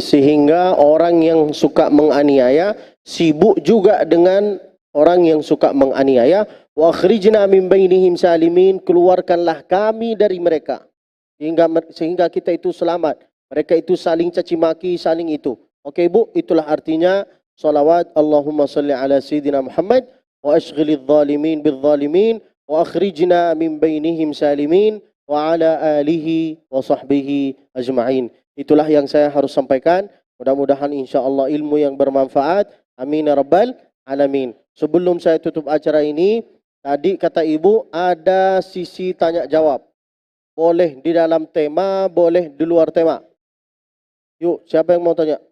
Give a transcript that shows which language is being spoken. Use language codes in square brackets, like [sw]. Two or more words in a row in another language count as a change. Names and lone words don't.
[id] sehingga orang yang suka menganiaya sibuk juga dengan orang yang suka menganiaya. [ar] وأخرجنا من بينهم سالمين, [id] keluarkanlah kami dari mereka sehingga kita itu selamat. Mereka itu saling caci maki, saling itu. Oke Bu, itulah artinya salawat [ar] اللهم صل على سيدنا محمد واشغل الظالمين بالظالمين وأخرجنا من بينهم سالمين وعلى آله وصحبه أجمعين. [id] Itulah yang saya harus sampaikan. Mudah-mudahan insyaAllah ilmu yang bermanfaat. [ar] آمين يا رب العالمين. [id] Sebelum saya tutup acara ini, tadi kata Ibu ada sisi tanya jawab. Boleh di dalam tema, boleh di luar tema. Yuk, siapa yang mau tanya?